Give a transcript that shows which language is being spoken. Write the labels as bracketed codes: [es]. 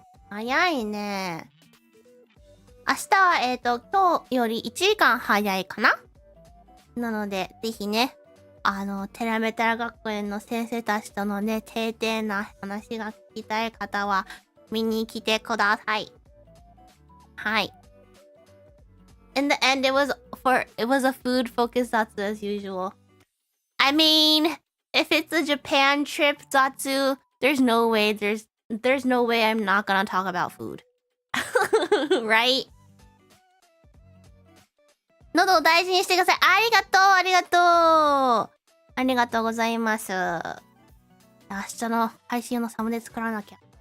[ja] 早いね。明日は、今日より1時間早いかな？なので、ぜひね、テラメタラ学園の先生たちとのね、定々な話が聞きたい方は、見に来てください。はい。 [en] In the end, it was a food focused Zatsu as usual. I mean, if it's a Japan trip Zatsu, there's no way I'm not gonna talk about food. Right? [ja] 喉を大事にしてください。ありがとうありがとうありがとうございます。明日の配信のサムネ作らなきゃ。